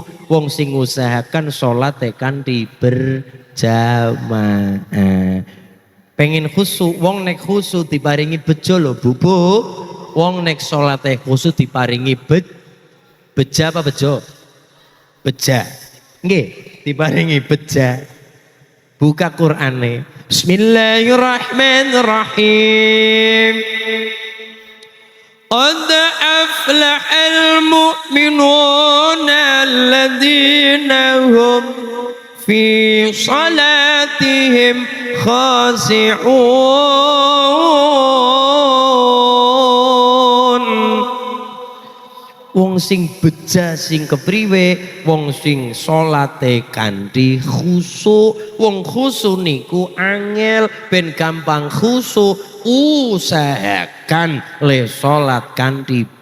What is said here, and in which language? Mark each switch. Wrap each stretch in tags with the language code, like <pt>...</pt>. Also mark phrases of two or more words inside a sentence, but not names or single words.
<jv>Wong sing ngusahakan salat kanthi berjamaah. Pengen khusuk, wong nek khusuk diparingi bejo lho, Bu. Wong nek salate khusuk diparingi beja apa bejo? Beja. Nggih, diparingi beja. Buka Qur'ane.</jv> <ar>Bismillahirrahmanirrahim. قد أفلح المؤمنون الذين هم في صلاتهم</ar> <jv>خاشعون wong sing beja sing kepriwe wong sing salate kanthi khusuk wong khusuk niku angel ben gampang khusuk usahakan le salat kanthi</jv>